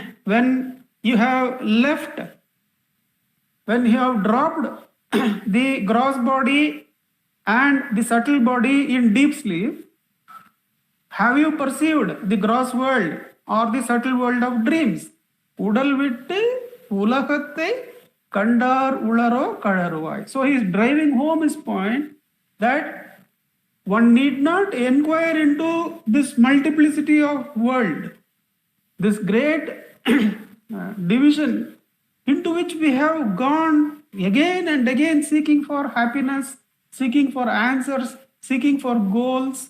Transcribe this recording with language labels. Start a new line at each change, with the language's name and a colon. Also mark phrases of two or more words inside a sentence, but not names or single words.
English: When you have left, when you have dropped the gross body and the subtle body in deep sleep, have you perceived the gross world or the subtle world of dreams?
Tamil: உடல் விட்டு உலகத்தை கண்டார் உளரோ களறுவாய்.
English: So he is driving home his point that one need not inquire into this multiplicity of world, this great division into which we have gone again and again seeking for happiness, seeking for answers, seeking for goals.